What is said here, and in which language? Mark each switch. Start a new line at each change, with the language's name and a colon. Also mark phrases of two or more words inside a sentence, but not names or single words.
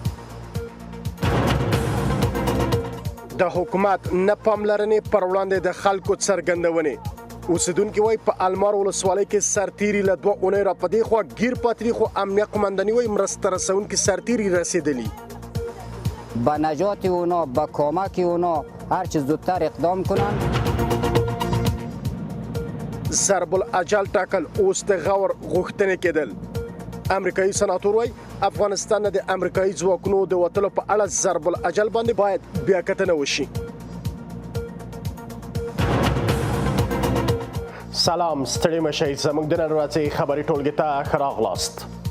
Pashto: د حکومت نه پاملرنې پر وړاندې د خلکو څرګندونې. اوسیدونکي وايي په المار ولسوالۍ کې سرتیري له 2 اونۍ راپدې خوا گیر پاتې دي، خو امنیه قمانداني وايي مرسته رسونکي سرتیري رسیدلي.
Persian: با نجات اونا، با کمک اونا هر چه زودتر اقدام کنن.
Pashto: ضرب الاجل ټاکل اوس د غور غوښتنې کېدل. امریکایي سناتور وايي افغانستان د امریکایي ځواکونو د وتلو په اړه ضرب الاجل باندې باید بیا کتنه وشي. سلام، ستړي مشئ، زموږ د نن ورځې خبري ټولګي ته ښه راغلاست.